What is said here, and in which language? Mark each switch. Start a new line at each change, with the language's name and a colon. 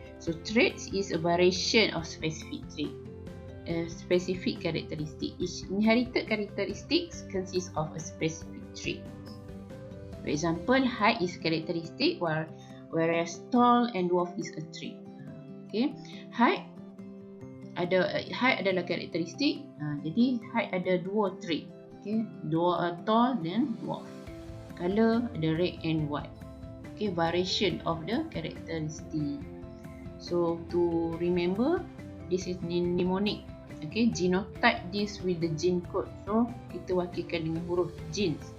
English: So traits is a variation of specific trait. Specific characteristic. Each inherited characteristics consists of a specific trait. For example, height is characteristic, whereas tall and dwarf is a trait.
Malay: Okay, height adalah karakteristik. Jadi height ada dua trait. Okay, tall dan dwarf.
English: Color ada red and white. Okay, variation of the characteristic. So to remember, this is mnemonic. Okay, genotype deals with the gene code.
Malay: So kita wakilkan dengan huruf genes.